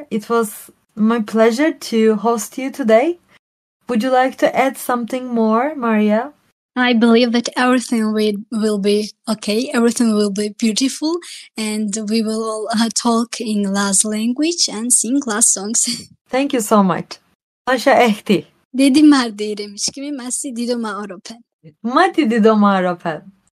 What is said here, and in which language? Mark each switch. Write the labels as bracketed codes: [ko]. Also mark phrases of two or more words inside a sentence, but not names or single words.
[en] It was my pleasure to host you today. Would you like to add something more, Maria? I believe that everything will be okay, everything will be beautiful, and we will all talk in Laz language and sing Laz songs. Thank you so much. [lzz] Asha ehti. [tr] Dedi mardi demiş gibi, [lzz] masi dido ma oropen. Mati dido ma oropen.